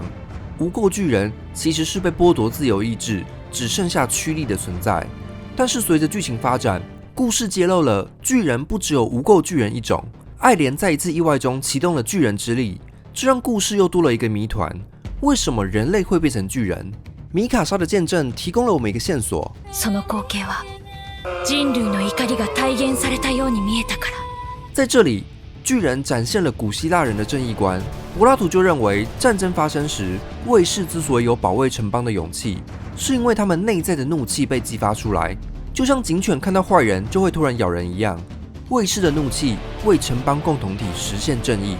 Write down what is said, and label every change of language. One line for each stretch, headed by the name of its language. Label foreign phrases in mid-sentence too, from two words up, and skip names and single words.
Chinese: 无垢巨人其实是被剥夺自由意志，只剩下驱力的存在。但是随着剧情发展，故事揭露了巨人不只有无垢巨人一种。爱莲在一次意外中启动了巨人之力，这让故事又多了一个谜团：为什么人类会变成巨人？米卡莎的见证提供了我们一个线索。
Japanese: その光景は人類の怒りが体現されたように見えたから。
Chinese: 在这里，巨人展现了古希腊人的正义观。柏拉图就认为，战争发生时，卫士之所以有保卫城邦的勇气，是因为他们内在的怒气被激发出来，就像警犬看到坏人就会突然咬人一样。卫士的怒气为城邦共同体实现正义。